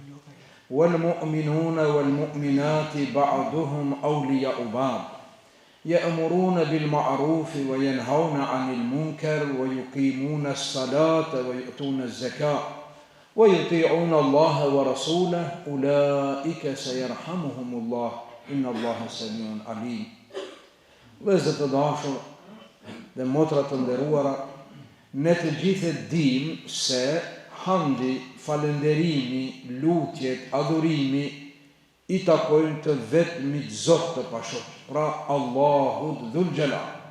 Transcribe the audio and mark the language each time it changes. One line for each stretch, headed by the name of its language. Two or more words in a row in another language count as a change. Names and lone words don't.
Arabic: والمؤمنون والمؤمنات بعضهم أولياء بعض يأمرون بالمعروف وينهون عن المنكر ويقيمون الصلاة ويؤتون الزكاة ويطيعون الله ورسوله أولئك سيرحمهم الله إن الله سميع عليم.
Albanian: Vëllezër të dashur dhe motra të nderuara, ne të gjithë dimë se hamdi, falënderimi, lutjet, adhurimi i takojnë të vetmit Zot të pashot, pra Allahut
Arabic: ذو الجلال.